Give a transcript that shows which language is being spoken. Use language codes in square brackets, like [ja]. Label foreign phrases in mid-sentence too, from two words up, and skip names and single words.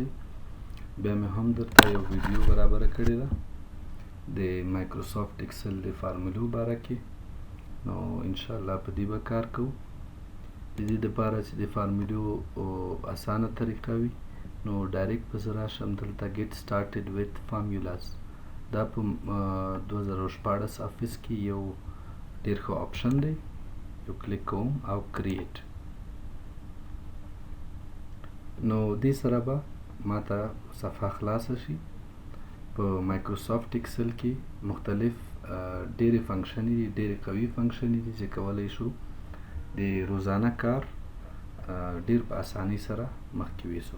[ps] بیا مې هم درته یو ویډیو برابره کړې ده د مایکروسافټ اکسل د فارمولو باره کې. نو انشاءالله په دې به کار کوو. د دې دپاره چې د فارمولو اسانه طریقه وي نو ډایرکټ به زه راشم دلته [en] get started with formulas. [ps] دا په 2014 افیس کې یو ډېر ښه آپشن دی. یو کلیک کوم او کریټ. نو دې سره به ماته صفحه خلاصه شي. په مایکروسافټ اکسل کې مختلف ډېرې فنکشنې دي، ډېرې قوي فنکشنې دي چې کولی شو د روزانه کار ډېر په اسانۍ سره مخکې یوسو.